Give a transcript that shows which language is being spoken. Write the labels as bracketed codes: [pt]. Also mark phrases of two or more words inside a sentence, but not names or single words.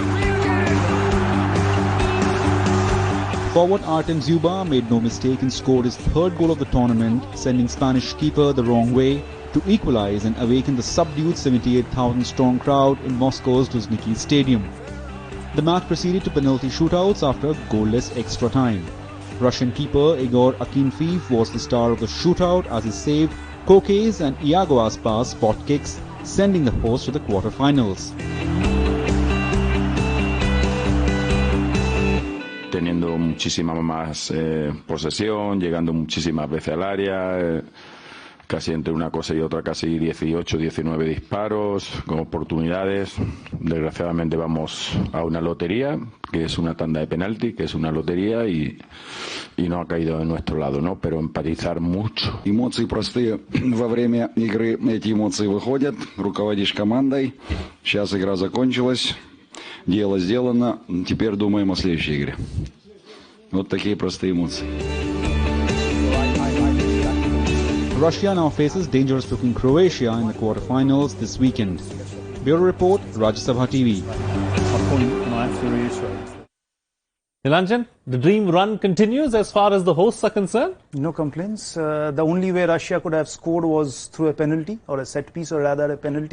[en] Forward Artem Zuba made no mistake and scored his third goal of the tournament, sending Spanish keeper the wrong way to equalize and awaken the subdued 78,000-strong crowd in Moscow's Luzhniki Stadium. The match proceeded to penalty shootouts after a goalless extra time. Russian keeper Igor Akinfeev was the star of the shootout as he saved Koke's and Iago Aspas spot kicks, sending the host to the quarterfinals. [es] Teniendo muchísima más posesión, llegando muchísimas veces al área, casi entre una cosa y otra, casi 18, 19 disparos, con oportunidades. Desgraciadamente vamos a una lotería, que es una tanda de penalti, que es una lotería y no ha caído de nuestro lado, ¿no? Pero empatizar mucho. [ru] Эмоции простые. Во время игры эти эмоции выходят. Руководишь командой. Сейчас игра закончилась. Дело сделано. Теперь думаем о следующей игре. Вот такие простые эмоции. [en] Russia now faces dangerous-looking Croatia in the quarterfinals this weekend. Bureau Report, Rajya Sabha TV. Nilanjan, the dream run continues as far as the hosts are concerned? No complaints. The only way Russia could have scored was through a penalty or a set piece, or rather a penalty.